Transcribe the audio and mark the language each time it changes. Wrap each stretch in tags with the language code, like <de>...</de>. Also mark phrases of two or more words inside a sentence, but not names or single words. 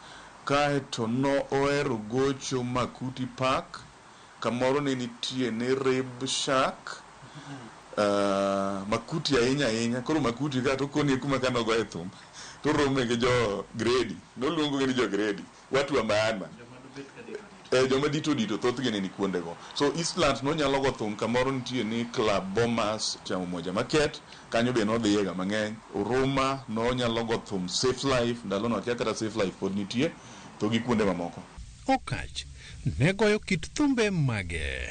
<luo>Kaeto no ohero gocho Makuti Park, kamoro ne nitie ne Rib Shack, Makuti ahinya, koro Makuti ka to koni kuma kano goye thum, to rome gi jo gredi, noluongo gi jo gredi,</luo> <sw>watu wa maana.</sw> <luo>Joma dito thoth gene ni kuondego. So Eastlands no nyalo go thum kamoro nitie ni Club Bomas cha Umoja Market, kanyo be nodhiye ga mang'eny. Uruma no nyalo go thum Safe Life, ndalo no akia kata Safe Life pod nitie, to gi kuonde mamoko. Okach ne goyo kit thumbe mage?</luo>